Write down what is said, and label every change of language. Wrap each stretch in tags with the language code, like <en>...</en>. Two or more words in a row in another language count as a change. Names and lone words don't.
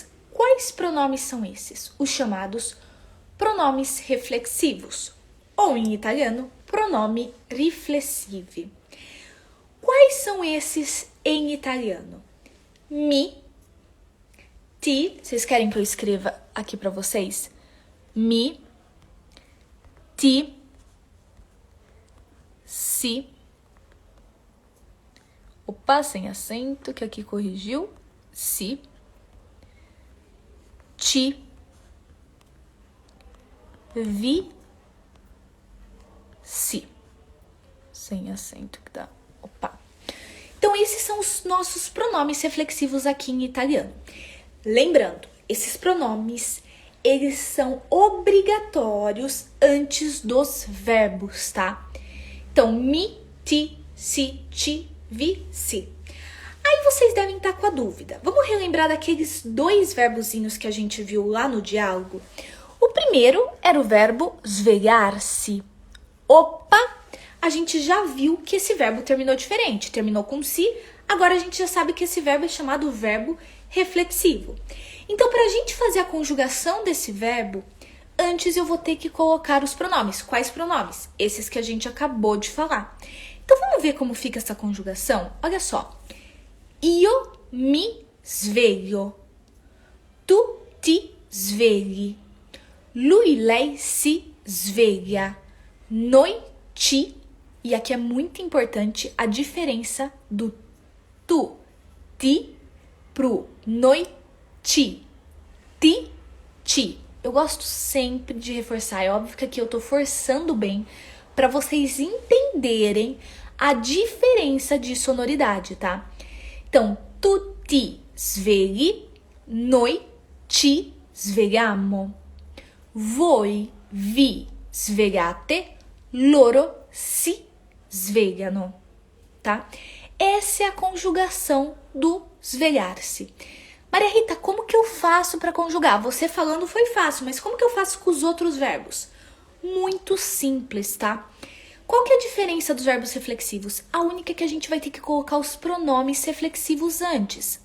<pt>Quais pronomes são esses? Os chamados pronomes reflexivos, ou em italiano,</pt> <it>pronome riflessivi.</it> <pt>Quais são esses em italiano?</pt> <it>Mi, ti,</it> <pt>vocês querem que eu escreva aqui para vocês?</pt> <it>Mi, ti, si.</it> <pt>Opa, sem acento, que aqui corrigiu.</pt> <it>Si, ti, vi, si.</it> <pt>Sem acento que dá. Opa. Então, esses são os nossos pronomes reflexivos aqui em italiano. Lembrando, esses pronomes, eles são obrigatórios antes dos verbos, tá? Então,</pt> <it>mi, ti, si, ti, vi, si.</it> <pt>Aí vocês devem estar com a dúvida. Vamos relembrar daqueles 2 verbozinhos que a gente viu lá no diálogo? O primeiro era o verbo svegliar-se. Opa! A gente já viu que esse verbo terminou diferente. Terminou com si, agora a gente já sabe que esse verbo é chamado verbo reflexivo. Então, para a gente fazer a conjugação desse verbo, antes eu vou ter que colocar os pronomes. Quais pronomes? Esses que a gente acabou de falar. Então, vamos ver como fica essa conjugação? Olha só.</pt> <it>Io mi sveglio. Tu ti svegli. Lui, lei si sveglia. Noi ci.</it> <pt>E aqui é muito importante a diferença do</pt> <it>tu, ti,</it> <pt>pro</pt> <it>noi, ti. Ti, ti.</it> <pt>Eu gosto sempre de reforçar. É óbvio que aqui eu tô forçando bem para vocês entenderem a diferença de sonoridade, tá? Então,</pt> <it>tu ti svegli, noi ci svegliamo. Voi vi svegliate, loro si svegliano,</it> <pt>tá? Essa é a conjugação do svegliar-se. Maria Rita, como que eu faço para conjugar? Você falando foi fácil, mas como que eu faço com os outros verbos? Muito simples, tá? Qual que é a diferença dos verbos reflexivos? A única é que a gente vai ter que colocar os pronomes reflexivos antes.</pt>